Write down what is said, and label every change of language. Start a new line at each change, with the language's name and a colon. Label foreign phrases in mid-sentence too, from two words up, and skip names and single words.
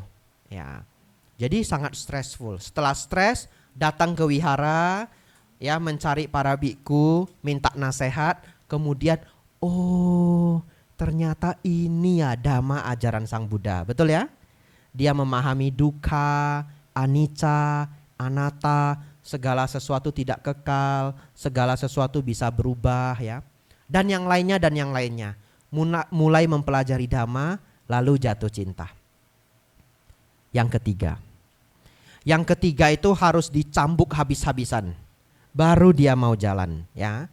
Indonesian: Ya. Jadi sangat stressful. Setelah stres datang ke wihara, ya mencari para biku, minta nasihat, kemudian oh ternyata ini ya dhamma ajaran Sang Buddha. Betul ya? Dia memahami
Pali: dukkha, anicca, anatta,
Indonesian: segala sesuatu tidak kekal, segala sesuatu bisa berubah, ya. Dan yang lainnya. Mulai mempelajari dhamma, lalu jatuh cinta. Yang ketiga itu harus dicambuk habis-habisan, baru dia mau jalan, ya.